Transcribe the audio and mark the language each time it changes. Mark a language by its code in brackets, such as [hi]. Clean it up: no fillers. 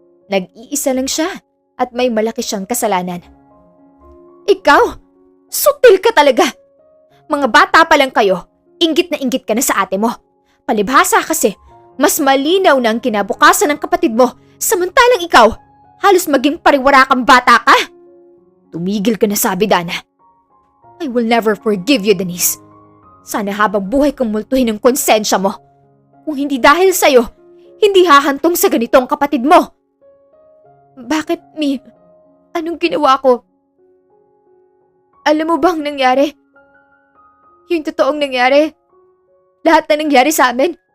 [tl] Nag-iisa lang siya at may malaki siyang kasalanan. Ikaw? Sutil ka talaga! Mga bata pa lang kayo, inggit na inggit ka na sa ate mo. Palibhasa kasi, mas malinaw na ang kinabukasan ng kapatid mo, samantalang ikaw, halos maging pariwara kang bata ka. Tumigil ka na, sabi, Dana. [en] I will never forgive you, Denise. [tl] Sana habang buhay kong multuhin ang konsensya mo. Kung hindi dahil sa'yo, hindi hahantong sa ganito ang kapatid mo. Bakit, Mi? Anong ginawa ko? Alam mo bang nangyari? Yung totoong nangyari? Lahat na nangyari sa amin?